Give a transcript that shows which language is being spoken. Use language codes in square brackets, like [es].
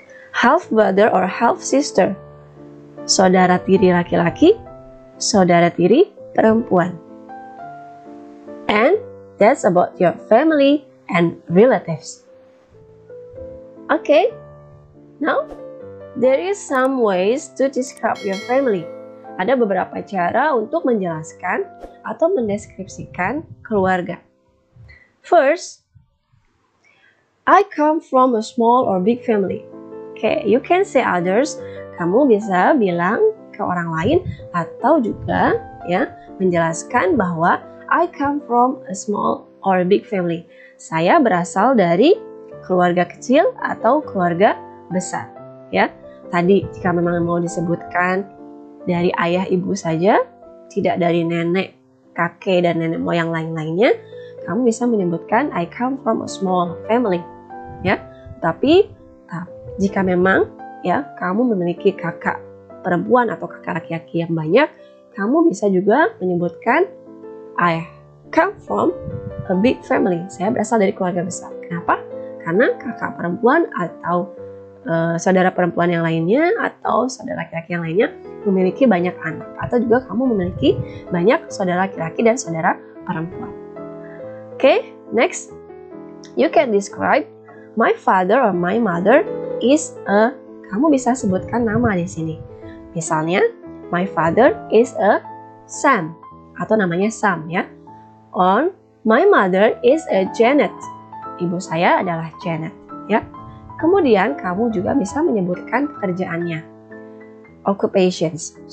[id] half brother or half sister, saudara tiri laki-laki, saudara tiri perempuan. [en] And that's about your family and relatives. Okay, now there is some ways to describe your family. [id] Ada beberapa cara untuk menjelaskan atau mendeskripsikan keluarga. [en] First, I come from a small or big family. Okay, you can say others. [id] Kamu bisa bilang ke orang lain atau juga ya menjelaskan bahwa [en] I come from a small or big family. [id] Saya berasal dari keluarga kecil atau keluarga besar. Ya, tadi jika memang mau disebutkan dari ayah ibu saja, tidak dari nenek, kakek dan nenek moyang lain-lainnya, kamu bisa menyebutkan [en] I come from a small family. [id] Ya, tapi jika memang ya kamu memiliki kakak perempuan atau kakak laki-laki yang banyak, kamu bisa juga menyebutkan [en] I come from a big family. [id] Saya berasal dari keluarga besar. Kenapa? Karena kakak perempuan atau saudara perempuan yang lainnya atau saudara laki-laki yang lainnya memiliki banyak anak, atau juga kamu memiliki banyak saudara laki-laki dan saudara perempuan. [en] Okay, next, you can describe my father or my mother is a. [id] Kamu bisa sebutkan nama di sini. Misalnya, [en] my father is a Sam, [id] atau namanya Sam ya. [en] Or my mother is a Janet. [id] Ibu saya adalah Janet ya. Kemudian kamu juga bisa menyebutkan pekerjaannya. Occupations.